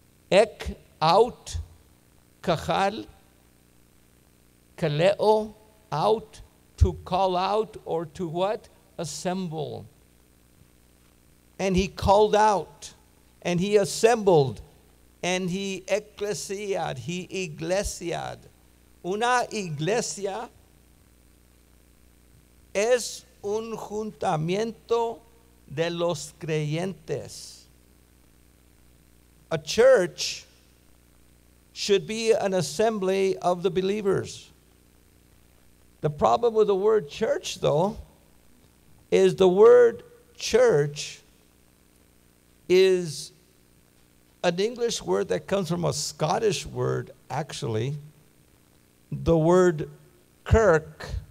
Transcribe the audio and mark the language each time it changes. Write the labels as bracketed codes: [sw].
[en] Ek, out, kachal, kaleo, out, to call out, or to what? Assemble. And he called out, and he assembled, and he ecclesiad, he iglesiad. [es] Una iglesia es un juntamiento de los creyentes. [en] A church should be an assembly of the believers. The problem with the word church, though, is the word church is an English word that comes from a Scottish word, actually, the word kirk.